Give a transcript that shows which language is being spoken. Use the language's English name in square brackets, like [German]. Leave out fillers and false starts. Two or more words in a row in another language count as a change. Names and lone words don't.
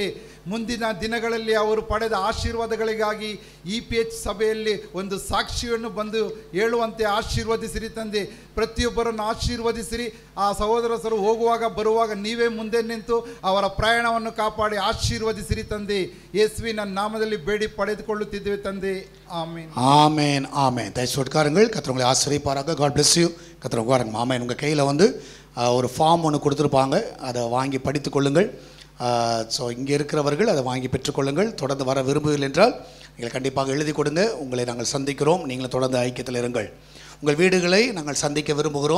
[Kannada] ಮುಂದಿನ ದಿನಗಳಲ್ಲಿ ಅವರು ಪಡೆದ ಆಶೀರ್ವಾದಗಳಿಗಾಗಿ EPH ಸಭೆಯಲ್ಲಿ ಒಂದು ಸಾಕ್ಷಿಯನ್ನು ಬಂದು ಹೇಳುವಂತೆ ಆಶೀರ್ವದಿಸಿರಿ ತಂದೆ. ಪ್ರತಿಯೊಬ್ಬರನ್ನು ಆಶೀರ್ವದಿಸಿರಿ. ಆ ಸಹೋದರರು ಹೋಗುವಾಗ ಬರುವಾಗ ನೀವೇ ಮುಂದೆ ನಿಂತು ಅವರ ಪ್ರಯಾಣವನ್ನು ಕಾಪಾಡಿ ಆಶೀರ್ವದಿಸಿರಿ ತಂದೆ. ಯೇಸುವಿನ நாமದಲ್ಲಿ ಬೇಡಿ படைத்துக்கொள்ளுத்திದ್ದೇವೆ ತಂದೆ. [Tamil] ஆமென் ஆமென் ஆமென். தயவுசெய்து உட்காருங்கள். கர்த்தர் உங்களை ஆசீர்வதிப்பாராக. [English] God bless you. [Tamil] கர்த்தர் உட்காருங்க. ஆமென். உங்கள் கையில் வந்து ஒரு ஃபார்ம் ஒன்று கொடுத்துருப்பாங்க, அதை வாங்கி படித்து கொள்ளுங்கள். ஸோ இங்கே இருக்கிறவர்கள் அதை வாங்கி பெற்றுக்கொள்ளுங்கள். தொடர்ந்து வர விரும்புவீர்கள் என்றால் நீங்கள் கண்டிப்பாக எழுதி கொடுங்க. உங்களை நாங்கள் சந்திக்கிறோம். நீங்களும் தொடர்ந்து ஐக்கியத்தில் இருங்கள். உங்கள் வீடுகளை நாங்கள் சந்திக்க விரும்புகிறோம்.